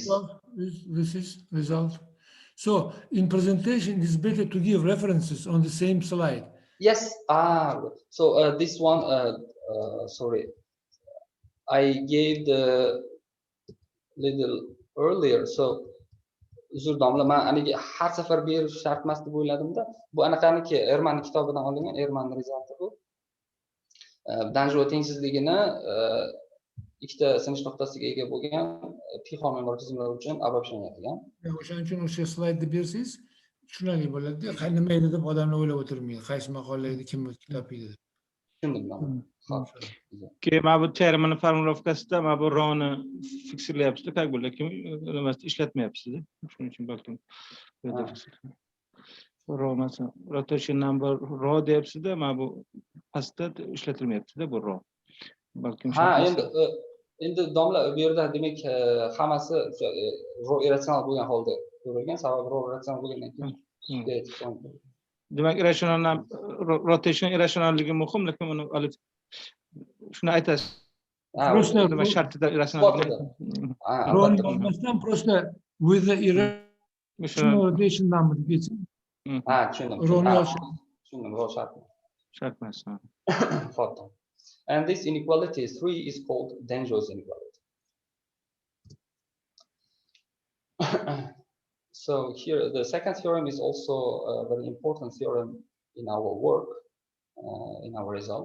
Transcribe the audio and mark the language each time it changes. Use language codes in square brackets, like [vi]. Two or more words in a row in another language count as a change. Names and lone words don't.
[en] is result. So in presentation, it's better to give references on the same slide. Yes. So this one, sorry, I gave the little earlier. [uz] So uzr domla, men aniga har safar berish shart emas deb o'yladimda. Bu anaqaniki Ehrman kitobidan olingan, Ehrman resulti bu. Denjoy tengsizligini ikkita sinish nuqtasiga ega bo'lgan pi homeomorfizmlar uchun обобщение. O'shaning uchun o'sha slaydni bersangiz tushunarli bo'ladi. Nima edi deb odamlar o'ylab o'tirmaydi. Qaysi maqola edi, kim topiydi deb. Tushundim. Keyin mana bu termini formulovkasida mana bu roni fiksirlayapsiz, [ru] как бы [uz] lekin nimasida ishlatmayapsiz. Shuning uchun balkim ro masalan [en] rotation number [uz] ro deyapsiz-da, mana bu pastda ishlatilmayapti-da bu ro. Balkim endi domla bu yerda demak hammasi ro irratsional bo'lgan holda ko'rilgan, sababi ro irratsional bo'lgandan keyin demak [en] irrational rotation [uz] irrationalligi muhim, lekin uni olib shuni aytasiz. Nima shartida irrational? Roni olmasdan просто [en] with the irrational rotation number [uz] getsin. Tushundim. Ro shart emas. [en] And this inequality 3 is called Denjoy's inequality. So here the second theorem is also a very important theorem in our work, in our result.